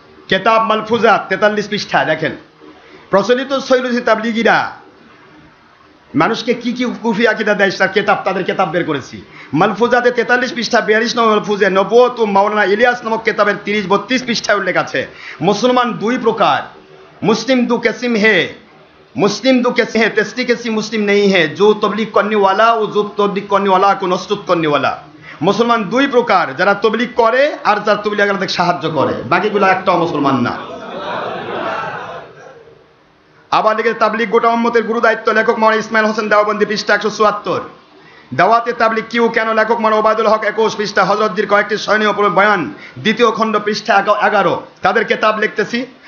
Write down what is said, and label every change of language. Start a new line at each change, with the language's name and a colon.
Bangla: কেতাব মালফুজাত 43 পৃষ্ঠা দেখেন। প্রচলিত সৈয়দী তাবলিগীরা মানুষকে কি কি কুফরি আকীদা দেয়, কেতাব, তাদের কেতাব বের করেছি। মালফুজাতে 43 পৃষ্ঠা 42 নম্বর মালফুজে নবুয়ত ও মাওলানা ইলিয়াস নামক কেতাবের 30-32 পৃষ্ঠায় উল্লেখ আছে, মুসলমান 2 প্রকার।
Hindi: मुस्लिम दो किस्म है, मुस्लिम दो किस्म है, तीसरी किस्म मुस्लिम नहीं है, जो तबलीग करने वाला और जो तबलीग करने वाला को नसरत करने वाला।
Bangla: মুসলমান 2 প্রকার, যারা তবলিগ করে আর যারা তবলিগের সাহায্য করে, বাকিগুলো একটাও মুসলমান না। আবার লিখে তাবলিগ গোটা উম্মতের গুরু দায়িত্ব, লেখক মাওলানা ইসমাইল হোসেন দেওবন্দি, পৃষ্ঠা 174। দাওয়াতে তাবলিগ কিউ কেন, লেখক মাওলানা ওবায়দুল হক 21 পৃষ্ঠা, হযরতজির কয়েকটি স্মরণীয় বয়ান, 2য় খণ্ড, পৃষ্ঠা 11। তাদের কিতাব লিখতেছি।